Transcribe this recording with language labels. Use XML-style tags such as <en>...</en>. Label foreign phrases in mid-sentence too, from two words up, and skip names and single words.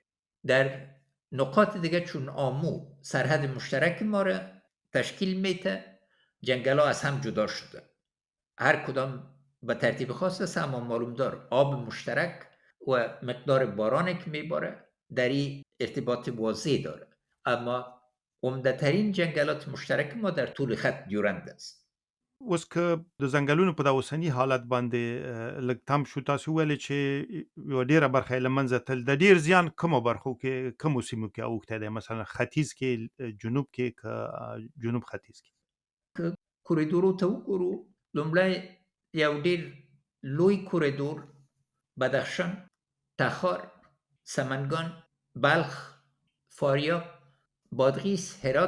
<fa>در نقاط دیگه چون آمو سرحد مشترک ما را تشکیل میده، جنگل ها از هم جدا شده، هر کدام به ترتیب خاص است، اما معلوم دار آب مشترک و مقدار بارانی که میباره در این ارتباط واضح داره، اما عمده‌ترین جنگلات مشترک ما در طول خط دیورند است.</fa> <ps>اوس که د ځنګلونو په د اوسني حالت باندې لږ تم شو، تاسو ویلې چې یوه ډېره برخه یې له منځه تلل. د ډېر زیان کومو برخو کې، کومو سیمو کې اوښتی دی؟ مثلا ختیځ کې، جنوب کې، که جنوب ختیځ کې؟ که کوریدورو ته وګورو، لومړی یو ډېر لوی کوریدور بدخشان، تخار، سمنگان، بلخ، فاریاب، بادغیس، هرات</ps>